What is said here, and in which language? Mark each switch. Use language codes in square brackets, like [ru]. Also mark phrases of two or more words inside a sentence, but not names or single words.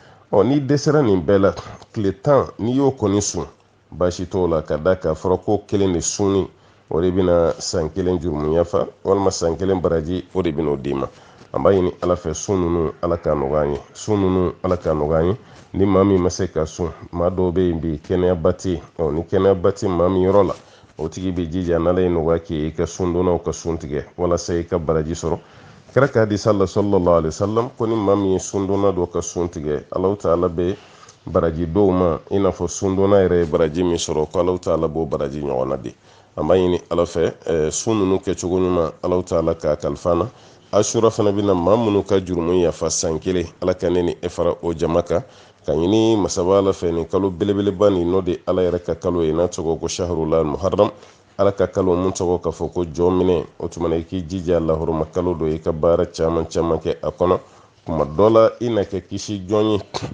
[bm] ni dɛsɛra nin bɛɛ la tile 10 n'i y'o kɔni sun baasi t'o la ka da k'a fɔra ko kelen de sunni o de bɛna san 1 jurumu yafa walima san 1 baraji o de bɛna o d'i ma an b'a ɲini ala fɛ sun ninnu ala k'a nɔgɔya an ye sun ninnu ala k'a nɔgɔya an ye ni maa min ma se ka sun maa dɔw bɛ yen bi kɛnɛyaba tɛ yen ni kɛnɛyaba tɛ maa min yɔrɔ la o tigi bɛ jija n'ala ye nɔgɔya k'i ye i ka sun donnaw ka sun tigɛ walasa i ka baraji sɔrɔ kira ka hadisa la [ar] صلى الله عليه وسلم [bm] ko ni maa min ye sun donna dɔ ka sun tigɛ Alahu taala bɛ baraji dɔw ma i n'a fɔ sun donna yɛrɛ ye baraji min sɔrɔ ko Alahu taala b'o baraji ɲɔgɔnna di an b'a ɲini ala fɛ sun ninnu kɛcogo ɲuman Alahu taala k'a kalifa an na Ashura fana bɛna maa minnu ka jurumu yafa san 1 ala ka ne ni e fara o jama kan ka ɲini masaba ala fɛ nin kalo belebeleba nin n'o de ala yɛrɛ ka kalo ye n'a tɔgɔ ko [ar] شهر المحرم [bm] ala ka kalo mun tɔgɔ ka fɔ ko jɔn minɛ o tuma i k'i jija lahoroma kalo dɔ i ka baara caman kɛ a kɔnɔ kuma dɔ la i na kɛ kisi jɔn ye